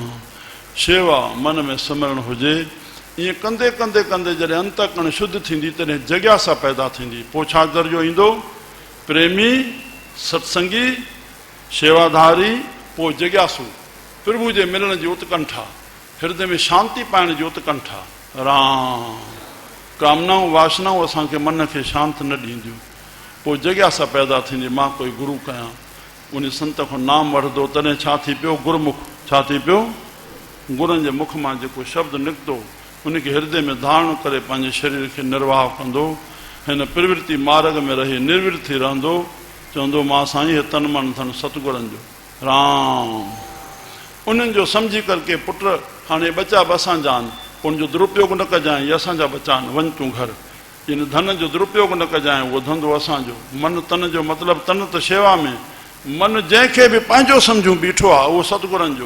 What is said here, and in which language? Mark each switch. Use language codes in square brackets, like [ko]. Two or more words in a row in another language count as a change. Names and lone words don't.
[sd] शेवा मन में सिमरण हुजे ईअं कंदे कंदे कंदे जॾहिं अंतकरण शुद्ध थींदी तॾहिं जिज्ञासा पैदा थींदी। पोइ छा दर्जो ईंदो प्रेमी सत्संगी शेवाधारी पोइ जिज्ञासु प्रभु जे मिलण जी उत्कंठा हृदय में शांति पाइण जी उत्कंठा राम। कामनाऊं वासनाऊं असांखे मन खे शांति न ॾींदियूं। पोइ जिज्ञासा पैदा थींदी मां कोई गुरु कयां। उन संत खां नाम वठंदो तॾहिं छा थी पियो गुरमुख छा थी पियो। गुरुनि जे मुख मां जेको शब्द निकितो उनखे हृदय में धारण करे पंहिंजे शरीर खे निर्वाह कंदो। हिन प्रवृत्ति मार्ग में रही निर्वृत्त थी रहंदो चवंदो मां साईं हे तन मन धन सतगुरनि जो राम। उन्हनि जो सम्झी करके पुट हाणे बचा बि असांजा आहिनि उनजो दुरुपयोग न कजांइ इहे असांजा बचा आहिनि वञ तूं घर। इन धन जो दुरुपयोग न कजांइ उहो धंधो असांजो। मन तन जो मतिलबु तन त शेवा में मन जंहिंखे बि पंहिंजो सम्झूं बीठो आहे उहो सतगुरनि जो।